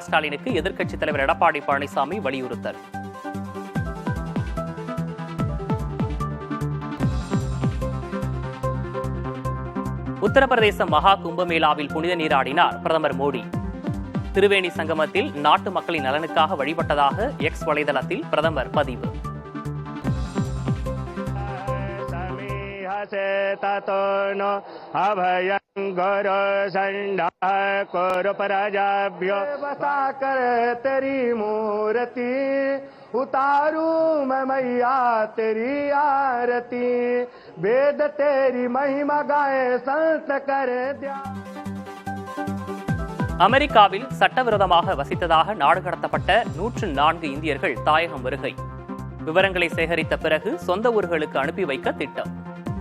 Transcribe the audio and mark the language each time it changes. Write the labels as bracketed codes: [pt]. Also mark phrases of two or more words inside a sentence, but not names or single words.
[ta] ஸ்டாலினுக்கு எதிர்க்கட்சித் தலைவர் எடப்பாடி பழனிசாமி வலியுறுத்தல். உத்தரப்பிரதேச மகா கும்பமேளாவில் புனித நீராடினார் பிரதமர் மோடி. திருவேணி சங்கமத்தில் நாட்டு மக்களின் நலனுக்காக வழிபட்டதாக எக்ஸ் வலைதளத்தில் பிரதமர் பதிவு. [hi] उतारू मैं मैया तेरी आरती, वेद तेरी महिमा गाए संत करे ध्यान. [ta] அமெரிக்காவில் சட்டவிரோதமாக வசித்ததாக நாடு கடத்தப்பட்ட 104 இந்தியர்கள் தாயகம் வருகை. விவரங்களை சேகரித்த பிறகு சொந்த ஊர்களுக்கு அனுப்பி வைக்க திட்டம்.